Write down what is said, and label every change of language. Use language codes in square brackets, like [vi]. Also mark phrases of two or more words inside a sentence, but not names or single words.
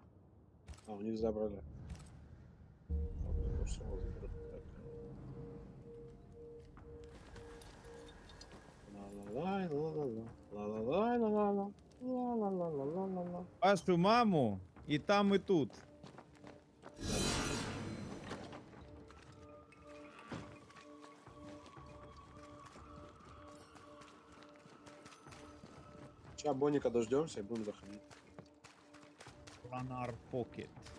[ru] А, у них забрали. Ладно, я тоже снова заберу терзателя. Ла-ла-лай, ла-ла-ла, ла-ла-лай, ла-ла-ла, ла-ла-ла-ла-ла-ла. Вашу маму и там, и тут. Сейчас Боника дождемся и будем заходить. Планар Покет.